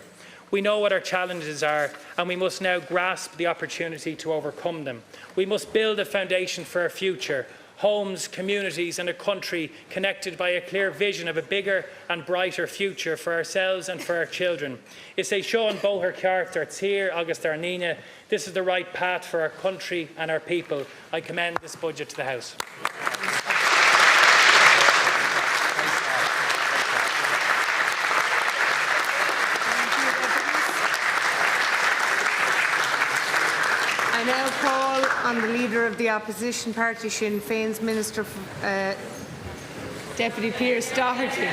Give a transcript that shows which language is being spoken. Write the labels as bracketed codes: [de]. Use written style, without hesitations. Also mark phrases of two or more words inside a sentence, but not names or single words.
[en] We know what our challenges are, and we must now grasp the opportunity to overcome them. We must build a foundation for our future, homes, communities and a country connected by a clear vision of a bigger and brighter future for ourselves and for our children. [ga] Is é seo an bóthar ceart ar tír agus ar níne. [en] This is the right path for our country and our people. I commend this budget to the House. I now call on the Leader of the Opposition Party Sinn Féin's Minister Deputy Pearse Doherty.